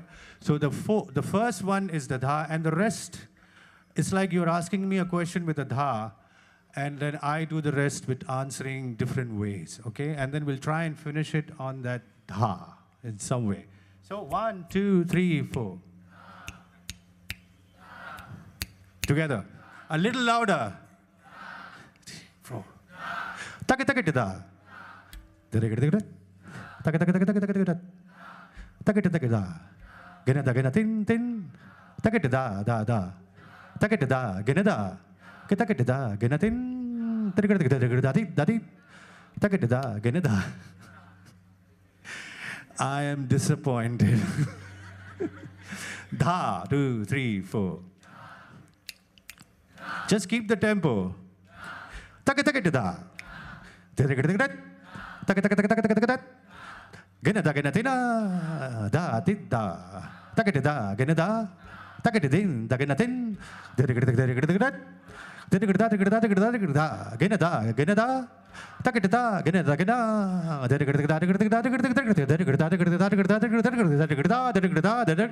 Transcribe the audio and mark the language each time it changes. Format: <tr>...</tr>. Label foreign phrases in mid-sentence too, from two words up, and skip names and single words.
<en>So the first one is the dha, and the rest, it's like you're asking me a question with a dha, and then I do the rest with answering different ways. Okay. And then we'll try and finish it on that dha in some way. So 1, 2, 3, 4. Together. A little louder. 4. Taka taka da. Taka taka taka taka taka da. Taka taka da. Gena da gena tin tin. Taka da da da. Taka da gena da. Taka da gena tin. Taka da da di. Taka da gena da. I am disappointed. Da 2, 3, 4. Just keep the tempo. Taka taka da. Taka taka taka taka taka. Gena da gena tina da ti da. Taka da gena da. Taka din da gena tin. Gena da gena da. Taka da gena da gena.</en>